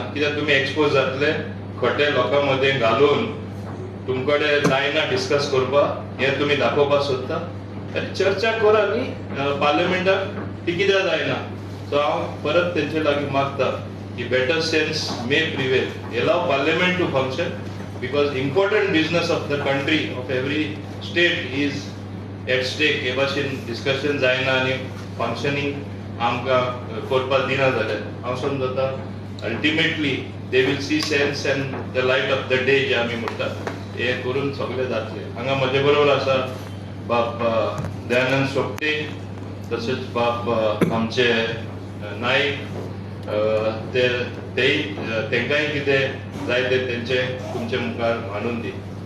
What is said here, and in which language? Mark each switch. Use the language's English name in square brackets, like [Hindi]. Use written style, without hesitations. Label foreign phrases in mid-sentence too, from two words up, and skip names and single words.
[Konkani] कित्याक तुमी एक्सपोज जातले खोटे लोकां मदें घालून तुमकडे जायना डिस्कस करपाक, हें तुमी दाखोवपाक सोदता. चर्चा करा न्ही पार्लिमेंटाक, ती कित्याक जायना? सो हांव परत तेंचे लागीं मागता की [English] better sense may prevail, allow parliament to function because important business of the country of every state is at stake. [Konkani] हे भाशेन डिस्कशन जायना आनी फंक्शनिंग आमकां करपाक दिना जाल्यार हांव समजता अल्टिमेटली [English] they will see sense and the light of the day [Konkani] जे आमी म्हणटा हे करून सगळे जातले. हांगा म्हजे बरोबर आसा बाब दयानंद सोपटे, तशेंच बाब आमचे नाईक, तेंकाय कितें जाय ते तेंचे तुमचे मुखार मांडून दी.